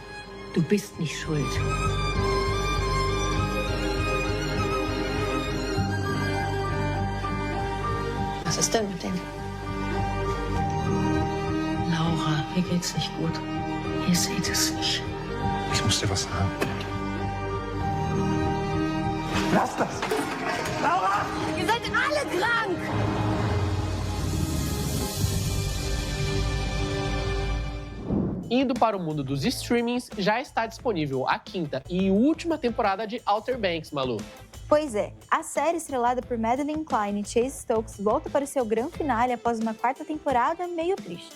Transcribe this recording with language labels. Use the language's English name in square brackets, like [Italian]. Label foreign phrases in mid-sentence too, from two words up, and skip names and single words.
[German] Du bist nicht schuld. Was ist denn mit dem? Laura, mir geht's nicht gut. Ihr seht es nicht. Ich muss dir was sagen. Lass das! Laura! Ihr seid alle krank! [Portuguese] Indo para o mundo dos streamings, já está disponível a quinta e última temporada de Outer Banks, Malu. Pois é, a série estrelada por Madeline Klein e Chase Stokes volta para o seu grande finale após uma quarta temporada meio triste.